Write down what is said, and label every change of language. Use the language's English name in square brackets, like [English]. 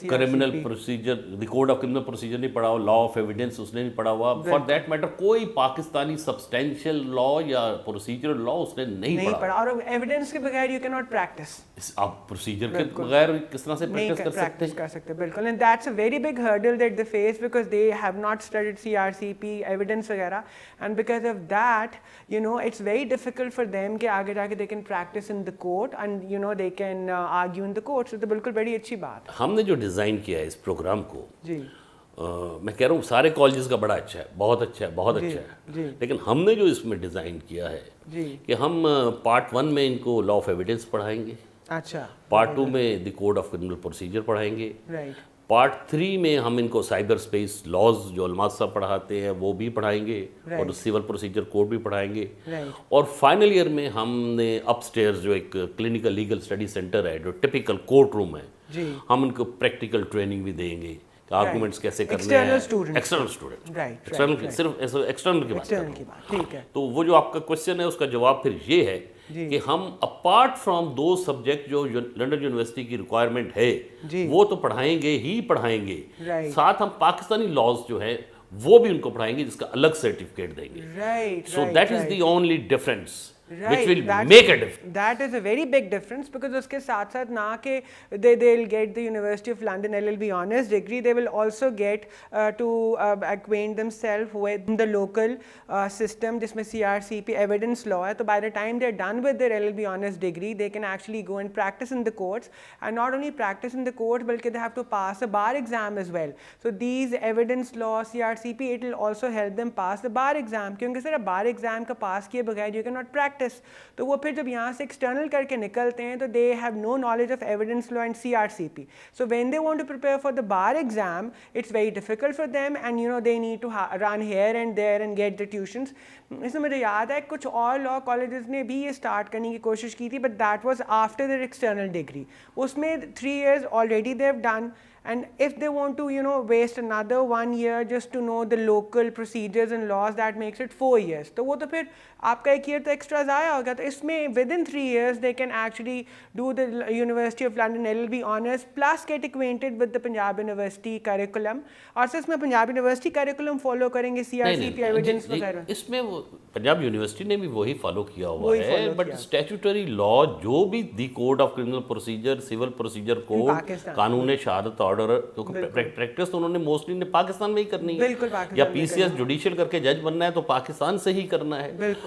[Urdu] Criminal procedure, the code of criminal procedure نہیں پڑھا ہوا, لا آف ایویڈنس اس نے نہیں پڑھا ہوا, فار دیٹ میٹر کوئی پاکستانی سبسٹینشیل لا یا پروسیجر لا اس نے نہیں پڑھا. اور ایویڈنس کے بغیر [English] You can not practice. [Urdu] آپ پروسیجر کے بغیر کس طرح سے پریکٹس کر سکتے ہیں؟ بالکل. [English] and that's a very big hurdle that they face because they have not studied CRCP evidence وغیرہ, and because of that you know it's very difficult for them [Urdu] کہ آگے جا کے [English] They can practice in the court and you know they can argue in the court. [Urdu] تو بالکل بڑی اچھی بات. ہم نے جو ڈیزائن کیا ہے اس پروگرام کو, جی, میں کہہ رہا ہوں سارے کالجز کا بڑا اچھا ہے, بہت اچھا ہے, لیکن ہم نے جو اس میں ڈیزائن کیا ہے کہ ہم پارٹ 1 میں ان کو لا آف ایویڈنس پڑھائیں گے, اچھا, پارٹ 2 میں the code of criminal procedure پڑھائیں گے, رائٹ, پارٹ 3 میں ہم ان کو سائبر اسپیس لاز جو علماء صاحب پڑھاتے ہیں وہ بھی پڑھائیں گے, اور سول پروسیجر کوڈ بھی پڑھائیں گے, اور فائنل ایئر میں ہم نے اپ اسٹیئرز جو ایک کلینکل لیگل اسٹڈی سینٹر ہے جو ٹپیکل کورٹ روم ہے, ہم ان کو پریکٹیکل ٹریننگ بھی دیں گے کہ آرگومنٹس کیسے کرنے ہیں. ایکسٹرنل اسٹوڈنٹ, صرف ایکسٹرنل کی بات کر رہا ہوں. تو وہ جو آپ کا کوشچن ہے اس کا جواب پھر یہ ہے کہ ہم اپارٹ فرام دو سبجیکٹ جو لنڈن یونیورسٹی کی ریکوائرمنٹ ہے وہ تو پڑھائیں گے, ساتھ ہم پاکستانی لاز جو ہے وہ بھی ان کو پڑھائیں گے جس کا الگ سرٹیفکیٹ دیں گے. [English] So that is the only difference which will make a difference. That is a very big difference because [Urdu] اس کے ساتھ ساتھ نہ کہ [English] they'll get the University of London LLB honors degree, they will also get to acquaint themselves with the local system [Urdu] جس میں [English] CRCP evidence law ہے. تو by the time they're done with their LLB honors degree they can actually go and practice in the courts, and not only practice in the courts [Urdu] بلکہ [English] they have to pass a bar exam as well. So these evidence law CRCP it will also help them pass the bar exam, [Urdu] کیونکہ صرف [English] bar exam [Urdu] کا پاس کیے بغیر [English] you cannot practice. [Urdu] تو وہ پھر جب یہاں سے ایکسٹرنل کر کے نکلتے ہیں تو [English] they have no knowledge of evidence law and CRCP. So when they want to prepare for the bar exam, it's very difficult for them, and you know they need to run here and there and get the tuitions. [Urdu] اس میں مجھے یاد ہے کچھ اور لا colleges نے بھی یہ start کرنے کی کوشش کی تھی, [English] but that was after their external degree. [Urdu] اس میں [English] 3 years already they have done, And if they want to, waste another 1 year just to know the local procedures and laws, that makes it 4 years. [Urdu] تو وہ تو پھر آپ کا 1 year تو extra ضائع ہوگا. تو اس میں [English] within 3 years they can actually do the University of London LLB honours plus get acquainted with the Punjab University curriculum. [Urdu] اور اس میں پنجاب یونیورسٹی کریکولم فالو کریں گے, CRCP ایویڈنس وغیرہ. اس میں پنجاب یونیورسٹی نے بھی وہی فالو کیا ہوا ہے, بٹ اسٹیچوٹری لا جو بھی the code of criminal procedure, civil procedure code, قانون شہادت آرڈر, کیونکہ پریکٹس تو انہوں نے موسٹلی پاکستان میں ہی کرنی ہے, یا PCS جوڈیشل کر کے جج بننا ہے تو پاکستان سے ہی کرنا ہے.